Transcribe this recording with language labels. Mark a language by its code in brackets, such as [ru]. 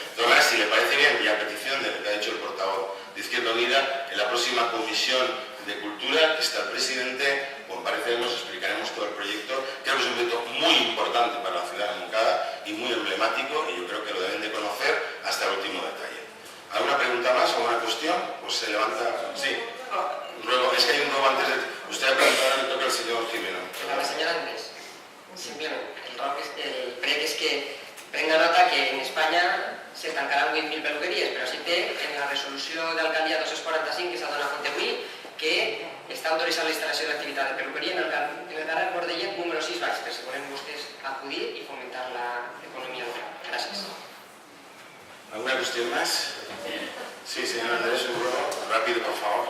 [es] De todas maneras, si le parece bien, y a petición de lo que ha dicho el portavoz de Izquierda Unida, en la próxima comisión de Cultura, que está el presidente, compareceremos, explicaremos todo el proyecto. Creo que es un proyecto muy importante para la ciudad de Moncada y muy emblemático, y yo creo que lo deben de conocer hasta el último detalle. ¿Alguna pregunta más o una cuestión? Pues se levanta. Sí. Luego, es que hay un nuevo antes de... Usted ha preguntado, le toca al señor Jimeno. [ca] A la señora Andrés, simplemente, el prec es que prenga nota que en España se tancaran 8.000 peluqueries, però sí té en la resolució d'alcaldia 245 que s'ha donat compte avui que està autoritzant la instal·lació d'activitat de peluqueria en el carrer Bordellet número 6 baix, per si volen vostès acudir i fomentar l'economia local. Gràcies. [es] ¿Alguna cuestión más? Sí, señor Andrés, un ruego rápido, por favor.